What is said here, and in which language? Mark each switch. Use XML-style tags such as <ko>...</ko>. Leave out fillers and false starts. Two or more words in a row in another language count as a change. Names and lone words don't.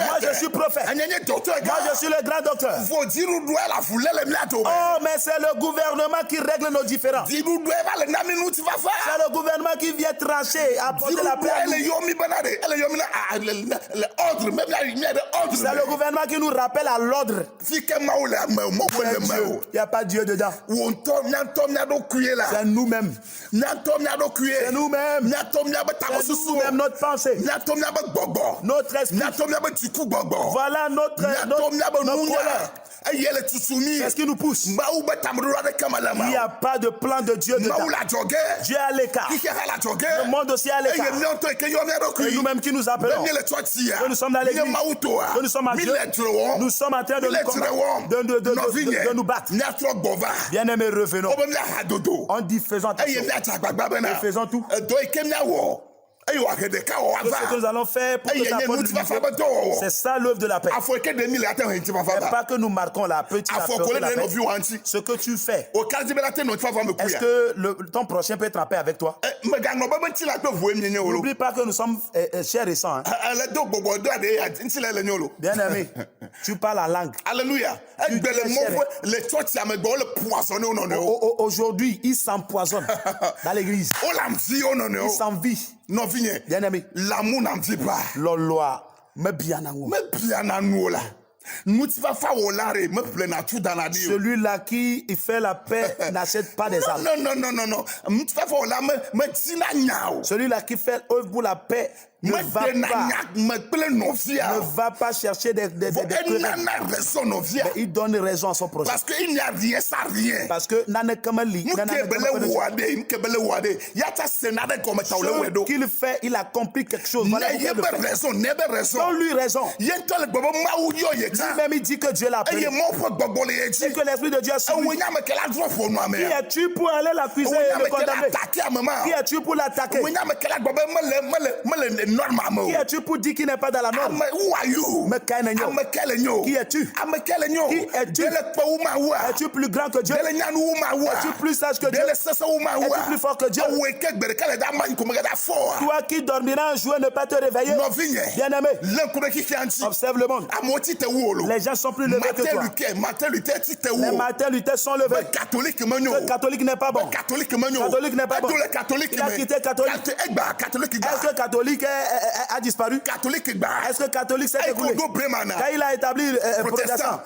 <fr>Moi, je suis prophète.</fr> <ee>enye nye docteur.</ee> <fr>Moi, je suis le grand docteur.</fr> <ee>vo dziɖuɖua la fu le mia to me.</ee> <fr>Oh, mais c'est le gouvernement qui règle règle nos différends.</fr> <ee>Dziɖuɖu eva le nami ŋutifafa.</ee> <fr>C'est le gouvernement qui vient trancher, apporter la paix à</fr> <ee>Dziɖuɖua ele</ee> <fr>nous.</fr> <ee>yɔmi bena ɖe ele yɔmi na le ordre mɛ mia ɖe ordre.</ee> <fr>C'est le gouvernement qui nous rappelle à l'ordre.</fr> <ee>Fi ke Mawu le ame o mɔƒe le me o.</ee> <fr>Il n'y a pas Dieu dedans.</fr> <ee>Wo ŋutɔ miatɔ mia ɖokuie la.</ee> <fr>C'est nous-mêmes.</fr> <ee>Miatɔ mia ɖokuie.</ee> <fr>C'est nous-mêmes.</fr> <ee>Miatɔ miabe</ee> <fr>C'est</fr> <ee>tamesusu.</ee> <fr>nous-mêmes, notre pensée,</fr> <ee>Miatɔ miabe gbɔgbɔ.</ee> <fr>notre esprit.</fr> <ee>Miatɔ miabe dziku gbɔgbɔ.</ee> <fr>Voilà notre</fr> <ee>Miatɔ miabe</ee> <fr>notre</fr> <ee>nunya.</ee> <fr>colère.</fr> <ee>Eye le tutumi.</ee> <fr>C'est ce qui nous pousse.</fr> <ee>Mawu be tameɖoɖo aɖeke me le</ee> <fr>Il n'y</fr> <ee>me o.</ee> <fr>a pas de plan de Dieu dedans.</fr> <ee>Mawu le adzɔge.</ee> <fr>Dieu est à l'écart.</fr> <ee>Xixe hã le adzɔge.</ee> <fr>Le monde aussi est à</fr> <ee>Eye</ee> <fr>l'écart.</fr> <ee>miawo ŋutɔ yi ke yɔ mia</ee> <fr>Et</fr> <ee>ɖokui.</ee> <fr>nous-mêmes qui nous</fr> <ee>Be</ee> <fr>appelons.</fr> <ee>mi le tsɔtsia.</ee> <fr>Que nous sommes dans l'église.</fr> <ee>Mi nye Mawu toa.</ee> <fr>Que nous sommes à</fr> <ee>Mi</ee> <fr>Dieu.</fr> <ee>le dzre wɔm.</ee> <fr>Nous sommes en train de</fr> <ee>Mi le dzre wɔm.</ee> <fr>de nous battre.</fr> <ee>Miatrɔ gbɔ va.</ee> <fr>Bien-aimés, revenons.</fr> <ee>Wobe miaha dodo.</ee> <fr>On dit faisons</fr> <ee>Eye</ee> <fr>attention.</fr> <ee>miadze agbagba bena.</ee> <fr>Et faisons tout.</fr> <ee>Edɔ yi ke miawɔ. Eye wòahe ɖeka wɔ</ee> <fr>Tout ce que</fr> <ee>wòava.</ee> <fr>nous allons faire pour que</fr> <ee>Eye</ee> <fr>ça</fr> <ee>nye</ee> <fr>apporte</fr> <ee>ŋutifafa</ee> <fr>l'unité.</fr> <ee>be dɔwɔwɔ.</ee> <fr>C'est ça l'œuvre de la paix.</fr> <ee>Afɔ yi ke ɖe mi le ate ŋu ŋutifafa</ee> <fr>Et</fr> <ee>va.</ee> <fr>pas que nous marquons la petite</fr> <ee>Afɔ</ee> <fr>apporter</fr> <ee>ko le</ee> <fr>la</fr> <ee>ɖe</ee> <fr>paix.</fr> <ee>nɔviwo ŋuti.</ee> <fr>Ce que tu fais,</fr> <ee>O kazi be la te nɔtifafa me</ee> <fr>est-ce</fr> <ee>kuya.</ee> <fr>que ton prochain peut être en paix avec toi?</fr> <ee>Meganɔ be ŋuti la kpe ʋue mi nye wolo.</ee> <fr>N'oublie pas que nous sommes chers et sangs. Hein?</fr> <ee>Ele do gbɔgbɔ do aɖe ŋuti la le nye wolo.</ee> <fr>Bien-aimé, tu parles en langue. Alléluia.</fr> <ee>Egbe le mɔƒe le tsɔtsia me gbɔ wole poisson ne wo nɔnɔewo.</ee> <fr>Aujourd'hui, ils s'empoisonnent dans l'église.</fr> <ee>Wole amvi wo</ee> <fr>Ils</fr> <ee>nɔnɔewo.</ee> <fr>s'envient.</fr> <ee>Nɔvinye.</ee> <fr>Bien-aimé, L'amour n'amvi pas. loloa, me bien en haut.</fr> <ee>Mebia na nuwo la. Ŋutifafa wɔla re meƒlena tu dana ɖi o.</ee> <fr>Celui-là qui fait la paix n'achète pas des âmes. Non.</fr> <ee>Ŋutifafa wɔla medina nya o.</ee> <fr>Celui-là qui fait œuvre pour la paix ne va</fr> <ee>Medena</ee> <fr>pas,</fr> <ee>nya me kple nɔvia</ee> <fr>ne</fr> <ee>o.</ee> <fr>va pas chercher des querelles.</fr> <ee>Enana raison nɔvia.</ee> <fr>Mais il donne raison à son prochain. Parce que il n'y a rien sans rien. Parce que</fr> <ee>nane kamali, Nke bele wo aɖe. Ya ta sena ɖe gɔme ta wòle wɔe</ee> <fr>ce</fr> <ee>ɖo.</ee> <fr>qu'il fait, il accomplit quelque chose. Voilà</fr> <ee>Ne</ee> <fr>pourquoi il le</fr> <ee>yebe</ee> <fr>fait.</fr> <ee>raison, nebe raison.</ee> <fr>Donne-lui raison.</fr> <ee>Ye ŋutɔ le gbɔ be Mawu yɔ ye ta.</ee> <fr>Lui-même, il dit que Dieu l'a appelé.</fr> <ee>Eye Mawu ƒe gbɔgbɔ le ye</ee> <fr>Et</fr> <ee>dzi.</ee> <fr>que l'Esprit de Dieu est sur</fr> <ee>Ewo</ee> <fr>lui.</fr> <ee>nya me ke la drɔ ƒo nua</ee> <fr>Qui</fr> <ee>mea.</ee> <fr>es-tu pour aller l'accuser</fr> <ee>Ewo</ee> <fr>et</fr> <ee>nya le me ke la</ee> <fr>condamner?</fr> <ee>atake ame ma.</ee> <fr>Qui es-tu pour l'attaquer?</fr> <ee>Ewo nya me ke la gbɔ be mele norma me</ee> <fr>Qui</fr> <ee>o.</ee> <fr>es-tu pour dire qu'il n'est pas dans la norme?</fr> <en>Who are you?</en> <ee>Me kae ne nyo. Ame ke le nyo.</ee> <fr>Qui es-tu?</fr> <ee>Ame ke le nyo.</ee> <fr>Qui es-tu?</fr> <ee>Ɖe le kpe wu Mawua.</ee> <fr>Es-tu plus grand que Dieu?</fr> <ee>Ɖe le nyanu wu Mawua.</ee> <fr>Es-tu plus sage que Dieu?</fr> <ee>Ɖe le sese wu Mawua.</ee> <fr>Es-tu plus fort que Dieu?</fr> <ee>Ewoe ke gbe ɖeka le ɖe ama yi ko me ke ɖe afɔa.</ee> <fr>Toi qui dormiras un jour et ne pas te réveiller.</fr> <ee>Nɔvinye.</ee> <fr>Bien-aimé,</fr> <ee>Le ŋku ɖe xixia ŋuti.</ee> <fr>observe le monde.</fr> <ee>Amewo ti te wu o lo.</ee> <fr>Les gens sont plus levés que toi.</fr> <ee>Martin Luther ti te wu</ee> <fr>Les</fr> <ee>o.</ee> <fr>Martin Luther sont</fr> <ee>Be</ee> <fr>levés.</fr> <ee>catholique me nyo.</ee> <fr>Le catholique n'est pas bon.</fr> <ee>Catholique me nyo.</ee> <fr>Catholique n'est pas bon.</fr> <ee>Edo le catholique</ee> <fr>Il a</fr> <ee>me.</ee> <fr>quitté catholique.</fr> <ee>Egba catholique gba.</ee> <fr>Est-ce que catholique a disparu?</fr> <ee>Catholique gba.</ee> <fr>Est-ce que catholique s'est écoulé?</fr> <ee>Ekodo Bremana.</ee> <fr>Quand il a établi protestant,</fr>